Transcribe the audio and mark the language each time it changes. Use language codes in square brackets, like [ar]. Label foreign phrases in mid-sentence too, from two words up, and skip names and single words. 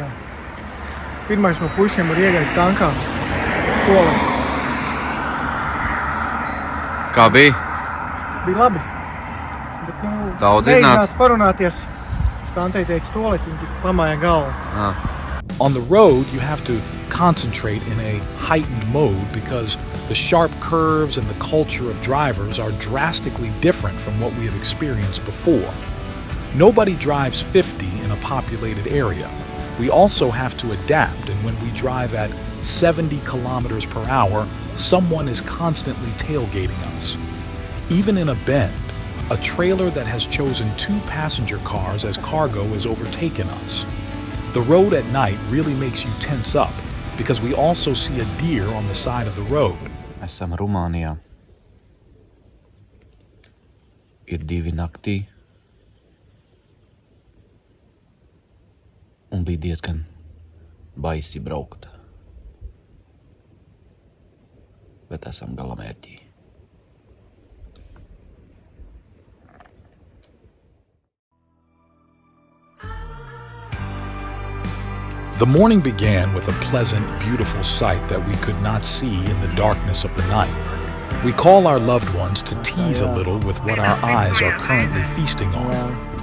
[lv] Pirmais no puišiem var iegāt tankā. Stolē. Kā bija? Bija labi. Bet, Daudz iznāca? Neiznāca parunāties. Stantei teica stolēt, viņi pamāja galvu. [en] On the road, you have to concentrate in a heightened mode because the sharp curves and the culture of drivers are drastically different from what we have experienced before. Nobody drives 50 in a populated area. We also have to adapt, and when we drive at 70 kilometers per hour, someone is constantly tailgating us. Even in a bend, a trailer that has chosen 2 passenger cars as cargo has overtaken us. The road at night really makes you tense up because we also see a deer on the side of the road. [lv] Esam Rumānijā. Ir 2 naktī. Un bija diezgan baisi braukt. Bet esam galamērķī. [en] The morning began with a pleasant, beautiful sight that we could not see in the darkness of the night. We call our loved ones to tease a little with what our eyes are currently feasting on.